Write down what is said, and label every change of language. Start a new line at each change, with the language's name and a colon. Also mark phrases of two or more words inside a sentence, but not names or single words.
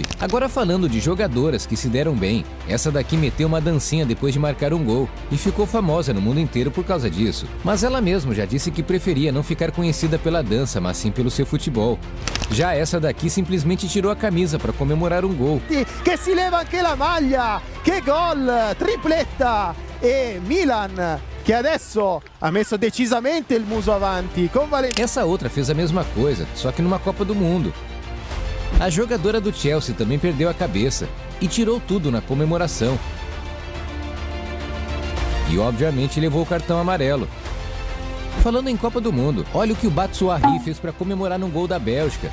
Portuguese: Agora falando de jogadoras que se deram bem, essa daqui meteu uma dancinha depois de marcar um gol e ficou famosa no mundo inteiro por causa disso. Mas ela mesma já disse que preferia não ficar conhecida pela dança, mas sim pelo seu futebol. Já essa daqui simplesmente tirou a camisa para comemorar um gol.
Italian: Que se leva anche la maglia! Que gol! Tripletta! E Milan, que adesso ha messo decisamente il muso avanti.
Portuguese: Essa outra fez a mesma coisa, só que numa Copa do Mundo. A jogadora do Chelsea também perdeu a cabeça e tirou tudo na comemoração. E obviamente levou o cartão amarelo. Falando em Copa do Mundo, olha o que o Batshuayi fez para comemorar no gol da Bélgica.